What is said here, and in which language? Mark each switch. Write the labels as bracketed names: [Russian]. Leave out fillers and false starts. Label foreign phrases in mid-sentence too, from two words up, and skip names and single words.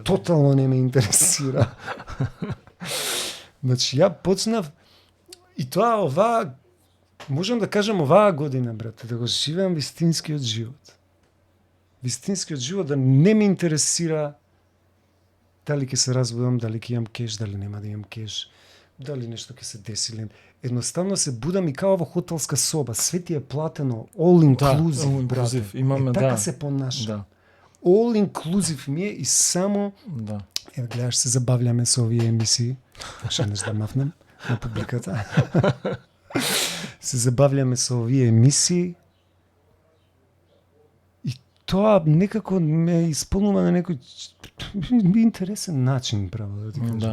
[Macedonian] Тотално не ме интересира. Значи, ја почнав и тоа можам да кажам оваа година, брате, да го живеам вистинскиот живот. Вистинскиот живот да не ме интересира дали ќе се разбудам, дали ќе имам кеш, дали нема да имам кеш, дали нешто ќе се деси. Едноставно се будам и као во хотелска соба, све ти е платено, [English] all inclusive, [Macedonian] брате. Имаме, така се понашам. Да. [English] All inclusive [Macedonian] ми е и само гледаш, се забавляме со овие емисии. Шанеш да мафнем на публиката. Се забавляме со овие емисии и тоа некако ме исполнува на некој интересен начин, право да ти кажам.